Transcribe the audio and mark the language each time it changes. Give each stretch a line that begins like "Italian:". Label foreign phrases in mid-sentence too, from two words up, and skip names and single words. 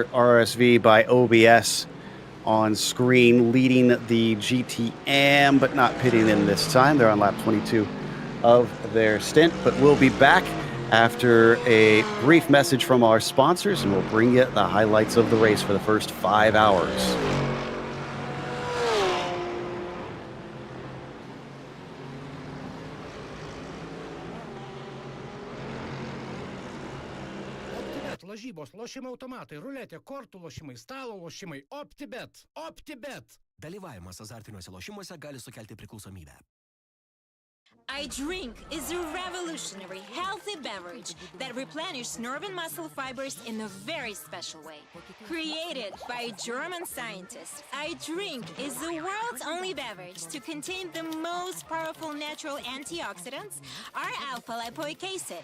English: RSV by OBS on screen, leading the GTM, but not pitting in this time. They're on lap 22 of their stint, but we'll be back after a brief message from our sponsors, and we'll bring you the highlights of the race for the first 5 hours.
Lithuanian: OPTIBET, lažybos, lošimo automatai, ruletė, kortų lošimai, stalo lošimai. OPTIBET. OPTIBET. Dalyvavimas azartiniuose lošimuose gali sukelti priklausomybę.
English: iDrink is a revolutionary, healthy beverage that replenishes nerve and muscle fibers in a very special way. Created by German scientists, iDrink is the world's only beverage to contain the most powerful natural antioxidants, R-alpha-lipoic acid.